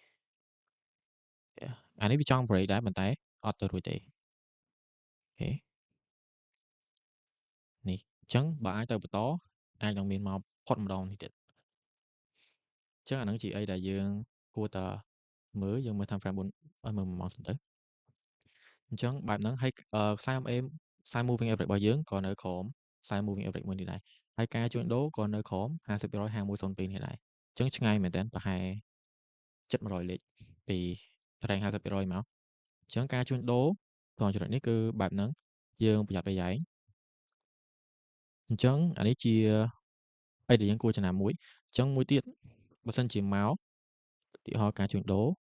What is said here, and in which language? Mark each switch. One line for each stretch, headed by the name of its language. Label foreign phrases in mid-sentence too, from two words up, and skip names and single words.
Khmer: អានេះវាចង់ break ដែរប៉ុន្តែអត់ទៅរួចទេអូខេនេះអញ្ចឹងបើអាចទៅបន្តអាចនឹងមានមកផុតម្ដងនេះទៀតអញ្ចឹងអាហ្នឹងជាអីដែលយើង គួរតែមើលយើងមើល
English: time frame
Khmer: 4ឲ្យមើល1ម៉ោងសិនទៅអញ្ចឹងបែបហ្នឹងហើយខ្សែ MA ខ្សែ
English: moving average
Khmer: របស់យើងក៏នៅក្រោមខ្សែ
English: moving average
Khmer: មួយនេះដែរហើយការជួញដូរក៏នៅក្រោម50%5102នេះដែរអញ្ចឹងឆ្ងាយមែនតើប្រហែល700លេខពី range 50%មកអញ្ចឹងការជួញដូរត្រង់ចំណុចនេះគឺបែបហ្នឹងយើងប្រយ័ត្នប្រយែងអញ្ចឹងអានេះជាអីដែលយើងគួរចំណាំមួយអញ្ចឹងមួយទៀតបើសិនជាមកឧទាហរណ៍ការជួញដូរ